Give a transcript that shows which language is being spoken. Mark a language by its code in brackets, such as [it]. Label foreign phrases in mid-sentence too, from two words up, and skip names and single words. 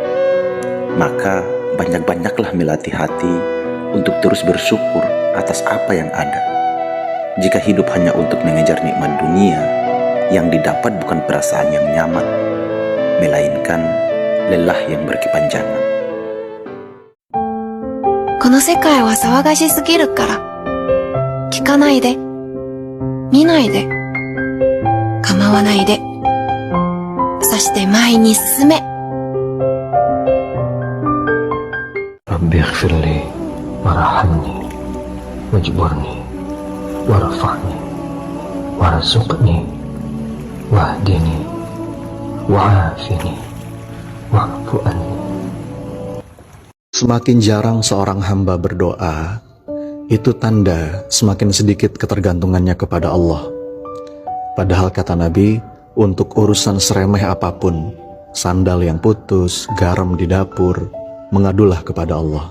[id] Maka, banyak-banyaklah melatih hati untuk terus bersyukur atas apa yang ada. Jika hidup hanya untuk mengejar nikmat dunia, yang didapat bukan perasaan yang nyaman, melainkan lelah yang berkepanjangan. [ja] この世界は騒がしすぎるから、聞かないで、見ないで、構わないで、そして前に進め。 [ar] رب اغفر لي وارحمني واجبرني وارفعني وارزقني واهدني وعافني واعف عني. [id] Semakin jarang seorang hamba berdoa, itu tanda semakin sedikit ketergantungannya kepada Allah. Padahal kata Nabi, untuk urusan seremeh apapun, sandal yang putus, garam di dapur, mengadulah kepada Allah.